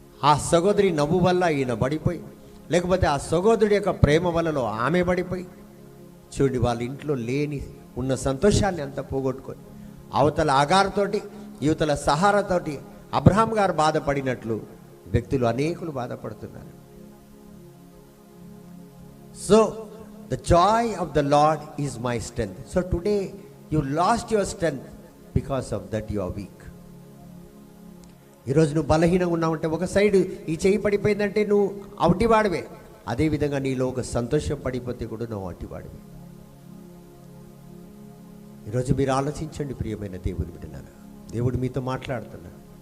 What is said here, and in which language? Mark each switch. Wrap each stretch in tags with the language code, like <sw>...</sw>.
<te>ఆ సహోదరి నవ్వు వల్ల ఈయన పడిపోయి, లేకపోతే ఆ సహోదరుడి యొక్క ప్రేమ వల్లలో ఆమె పడిపోయి, చూడండి వాళ్ళ ఇంట్లో లేని ఉన్న సంతోషాన్ని అంతా పోగొట్టుకొని అవతల ఆగారుతోటి యువతల సహారాతోటి అబ్రహాం గారు బాధపడినట్లు వ్యక్తులు అనేకులు బాధపడుతున్నారు.</te> <en>So the joy of the Lord is my strength. So today you lost your strength, because of that you are weak.</en> <te>ఈరోజు నువ్వు బలహీనంగా ఉన్నావంటే, ఒక సైడ్ ఈ చెయ్యి పడిపోయిందంటే నువ్వు అవటివాడివే. అదేవిధంగా నీలో ఒక సంతోషం పడిపోతే కూడా నువ్వు అవటివాడివే. ఈరోజు మీరు ఆలోచించండి ప్రియమైన దేవుని బిడ్డలారా, దేవుడు మీతో మాట్లాడుతున్నాడు.</te>